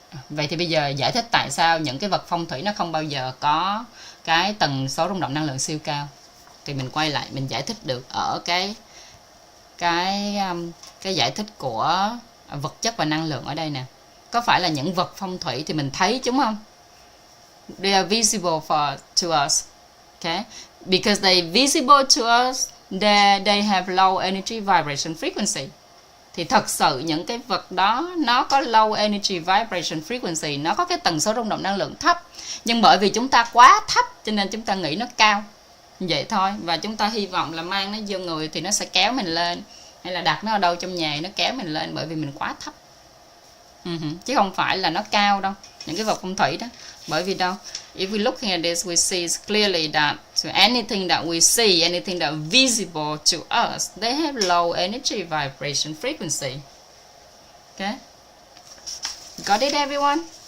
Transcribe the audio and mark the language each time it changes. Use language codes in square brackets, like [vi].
[vi] Vậy thì bây giờ giải thích tại sao những cái vật phong thủy nó không bao giờ có cái tần số rung động năng lượng siêu cao. Thì mình quay lại mình giải thích được ở cái giải thích của vật chất và năng lượng ở đây nè. Có phải là những vật phong thủy thì mình thấy chúng không? [en] They are visible to us. Okay? Because they visible to us, they have low energy vibration frequency. [vi] Thì thật sự những cái vật đó nó có [en] low energy vibration frequency, [vi] nó có cái tần số rung động năng lượng thấp. Nhưng bởi vì chúng ta quá thấp cho nên chúng ta nghĩ nó cao. Vậy thôi. Và chúng ta hy vọng là mang nó vô người thì nó sẽ kéo mình lên. Hay là đặt nó ở đâu trong nhà nó kéo mình lên bởi vì mình quá thấp. Chứ không phải là nó cao đâu. Những cái vật phong thủy đó. Bởi vì đâu? [en] If we looking at this, we see clearly that anything that we see, anything that visible to us, they have low energy vibration frequency. Okay? Got it, everyone?